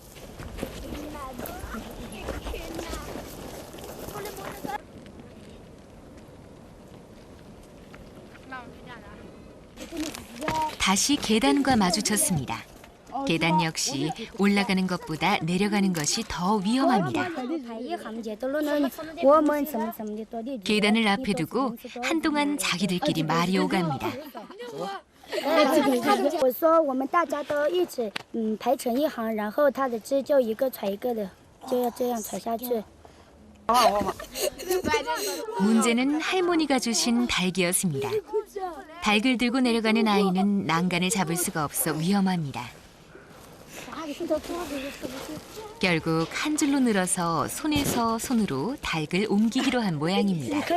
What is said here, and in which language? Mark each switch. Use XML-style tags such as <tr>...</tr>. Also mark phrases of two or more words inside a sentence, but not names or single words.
<ko>다시 계단과 마주쳤습니다. 계단 역시 올라가는 것보다 내려가는 것이 더 위험합니다. 계단을 앞에 두고 한동안 자기들끼리 말이 오갑니다.</ko> <zh>我说我们大家都一起排成一行，然后他的枝就一个传一个的，就要这样传下去。</zh> <ko>문제는 할머니가 주신 닭이었습니다. 닭을 들고 내려가는 아이는 난간을 잡을 수가 없어 위험합니다. 결국 한 줄로 늘어서 손에서 손으로 닭을 옮기기로 한 모양입니다.</ko>